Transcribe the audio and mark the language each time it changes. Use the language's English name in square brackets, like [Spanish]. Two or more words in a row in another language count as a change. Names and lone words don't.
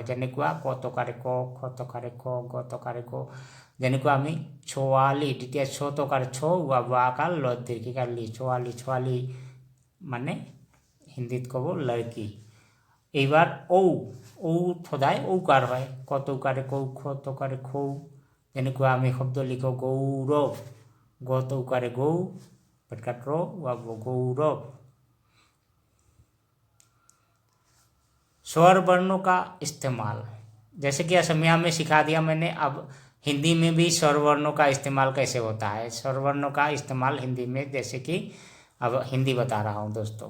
[Assamese] যেনেকুৱা ক তকাৰে ক, খ তকাৰে খ, গ তকাৰে গ, যেনেকুৱা আমি ছোৱালী, তেতিয়া ছ তকাৰে ছ, উৱা আকাৰ, ল দীৰ্ঘিকাৰ লি, ছোৱালী, ছোৱালী মানে হিন্দীত ক'ব লড়কি। এইবাৰ ঔ সদায় ঔকাৰ হয়। ক তকাৰে কৌ, খ তকাৰে খৌ, যেনেকুৱা আমি শব্দ লিখো গৌৰৱ, গ তকাৰে গৌ, পেটকাট ৰ, উৱা গৌৰৱ। [Hindi] स्वर वर्णों का इस्तेमाल, जैसे कि असमिया में सिखा दिया मैंने, अब हिंदी में भी स्वर वर्णों का इस्तेमाल कैसे होता है। स्वर वर्णों का इस्तेमाल हिंदी में, जैसे कि अब हिंदी बता रहा हूँ दोस्तों।